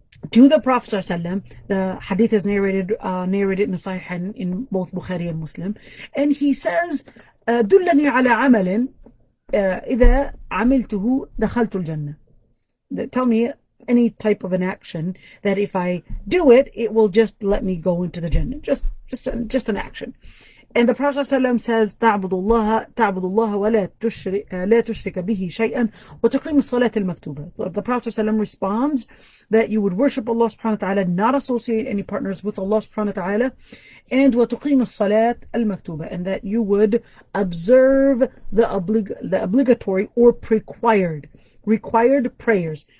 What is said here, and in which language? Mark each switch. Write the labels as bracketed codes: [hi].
[en] to the Prophet ﷺ. The hadith is narrated in Sahih in both Bukhari and Muslim, and he says, [ar] "دلني على عمل إذا عملته دخلت الجنة." [en] Tell me any type of an action that if I do it, it will just let me go into the Jannah. Just an action. And the Prophet ﷺ says, [ar] تعبد الله ولا تشرك به شيئا وتقيم الصلاة المكتوبة. [en] So the Prophet ﷺ responds that you would worship Allah subhanahu wa ta'ala, not associate any partners with Allah subhanahu wa ta'ala, and [ar] وتقيم الصلاة المكتوبة, [en] and that you would observe the obligatory or required prayers.